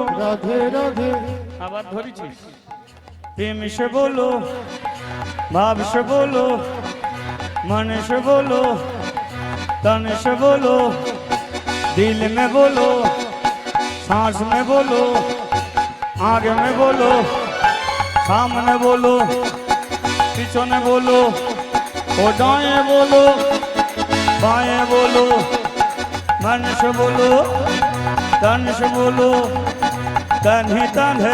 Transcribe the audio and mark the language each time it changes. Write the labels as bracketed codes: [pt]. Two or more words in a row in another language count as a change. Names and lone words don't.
[bn] রাধে রাধে আবার ধরেছিস। [hi] प्रेम से बोलो, भाव से बोलो, मन से बोलो, तन से बोलो, दिल में बोलो। सांस में बोलो, आगे में बोलो, सामने बोलो, पीछे बोलो, ओ दाएं बोलो, बाएं बोलो, मन से बोलो, तन से बोलो, तन ही तन है,